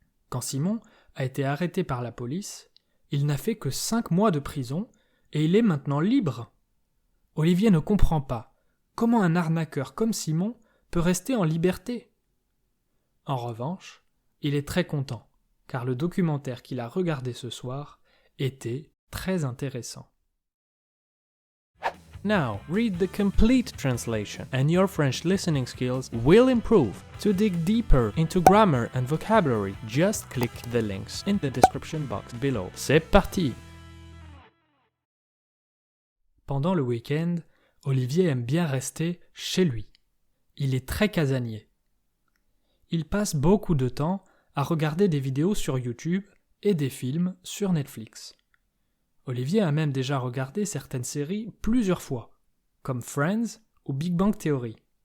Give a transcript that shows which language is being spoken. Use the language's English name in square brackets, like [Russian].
[French] Quand Simon a été arrêté par la police, il n'a fait que 5 mois de prison et il est maintenant libre. Olivier ne comprend pas comment un arnaqueur comme Simon peut rester en liberté. En revanche, il est très content, car le documentaire qu'il a regardé ce soir était très intéressant. [English] Now, read the complete translation and your French listening skills will improve. To dig deeper into grammar and vocabulary, just click the links in the description box below. [French] C'est parti! Pendant le week-end, Olivier aime bien rester chez lui. Il est très casanier. Il passe beaucoup de temps à regarder des vidéos sur YouTube et des films sur Netflix. Olivier a même déjà regardé certaines séries plusieurs fois, comme Friends ou Big Bang Theory.